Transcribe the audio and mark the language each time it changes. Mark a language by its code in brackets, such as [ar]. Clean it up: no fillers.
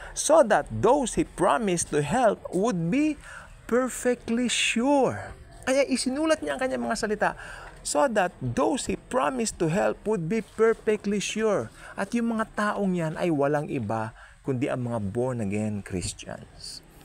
[en] So that those he promised to help would be perfectly sure. [tl] Kaya isinulat niya ang kanyang mga salita. [en] So that those he promised to help would be perfectly sure. [tl] At yung mga taong yan ay walang iba kundi ang mga born-again Christians.